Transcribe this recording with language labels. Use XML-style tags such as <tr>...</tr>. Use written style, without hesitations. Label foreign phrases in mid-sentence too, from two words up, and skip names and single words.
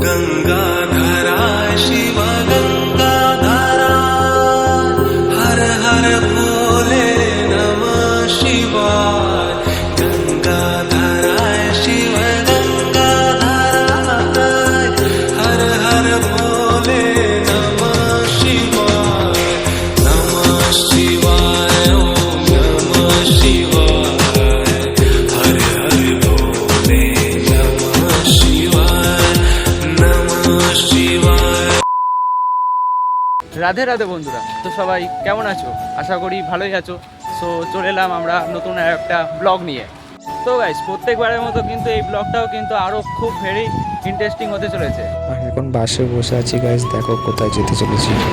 <hi>गंगाधरा शिव गंगाधरा हर हर भोले नमः शिवाय गंगाधरा शिव गंगाधरा हर हर भोले नमः शिवाय ओम नमः शिवाय हर हर भोले नमः शिवाय नमः शिवाय।</hi> <bn>রাধে রাধে বন্ধুরা, তো সবাই কেমন আছো? আশা করি ভালোই আছো। সো চলে এলাম আমরা নতুন একটা ব্লগ নিয়ে। তো গাইস, প্রত্যেকবারের মতো কিন্তু এই ব্লগটাও কিন্তু আরও খুব</bn> <en>very interesting</en> <bn>হতে চলেছে। আর এখন বাসে বসে আছি গাইস, দেখো কোথায় যেতে চলেছি।</bn>